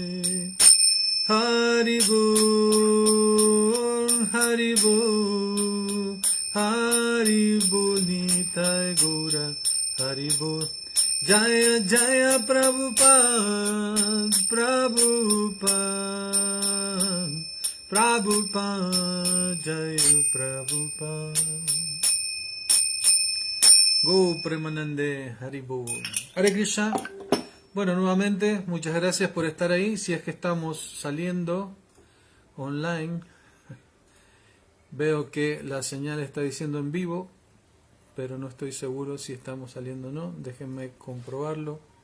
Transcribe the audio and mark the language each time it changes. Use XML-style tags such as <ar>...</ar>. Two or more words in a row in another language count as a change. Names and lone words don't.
<bn>হরি বোল হরি বোল নিতাই গৌর হরি বোল জয় জয় প্রভুপাদ জয় প্রভুপাদ গো প্রেমানন্দে হরিবোল.</bn> <es>Hare Krishna. Bueno, nuevamente, muchas gracias por estar ahí. Si es que estamos saliendo online, veo que la señal está diciendo en vivo, pero no estoy seguro si estamos saliendo o no. Déjenme comprobarlo.</es>